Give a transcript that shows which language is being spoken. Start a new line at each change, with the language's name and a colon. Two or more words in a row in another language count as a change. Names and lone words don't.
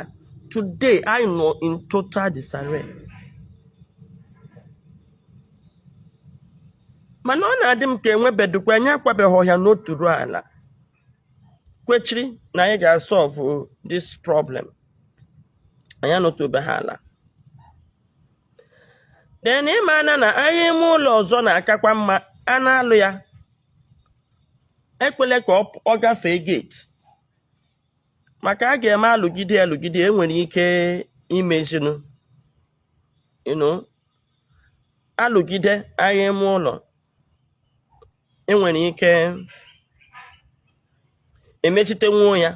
English: Today, I know in total disarray.
Igbo: Mana ọ na-adị m ka enwebedukwa anyị akwabeghị ọhịa n'otu ruo ala kwechiri na anyị ga-
English: solve this problem.
Igbo: Anyị anọtụbeghị ala. Then ịmana na agha ime ụlọ ọzọ na-akakwa mma a na-alụ ya ekwele ka ọ gafee gate maka a ga-eme alụgide enwere ike imezinu alụgide agha ime ụlọ enwere ike emechite nwuo ya.